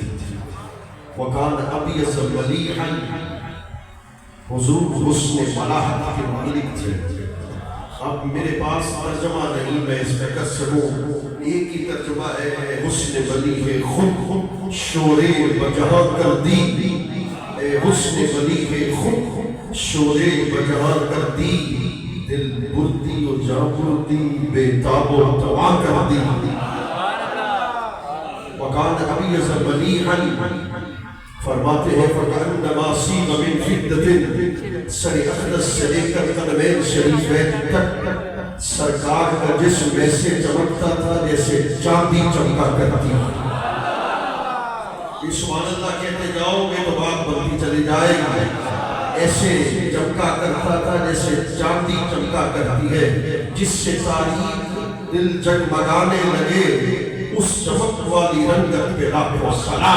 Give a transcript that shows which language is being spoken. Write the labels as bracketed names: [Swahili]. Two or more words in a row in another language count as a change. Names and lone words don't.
[Arabic] وکان ابیض ملیحا، [Urdu] حضور حسن ملاحت کے مالک تھے. اب میرے پاس ترجمہ نہیں، میں اس میں کر سکوں، ایک ہی ترجمہ ہے [Persian] حسن ملیح خود شور بجہاں کر دی، حسن ملیح خود شور بجہاں کر دی، دل بردی و جاں بردی بے تاب و توا کر دی. [Arabic] وکان ابی تمیز ملیحا، [Urdu] فرماتے ہیں [Arabic] فَكَأَنَّمَا صِيغَ مِنْ فِدَّةٍ، [Urdu] سر اقدس سے لے کر قدمین شریفین تک سرکار کا جسم ایسے چمکتا تھا جیسے چاندی چمکا کرتی ہے۔ سبحان اللہ کہتے جاؤ گے تو بات بنتی چلی جائے گی۔ ایسے چمکا کرتا تھا جیسے چاندی چمکا کرتی ہے، جس سے تاریخ دل جگمگانے لگے، اس چمک والی رنگت پہ لاکھوں سلام۔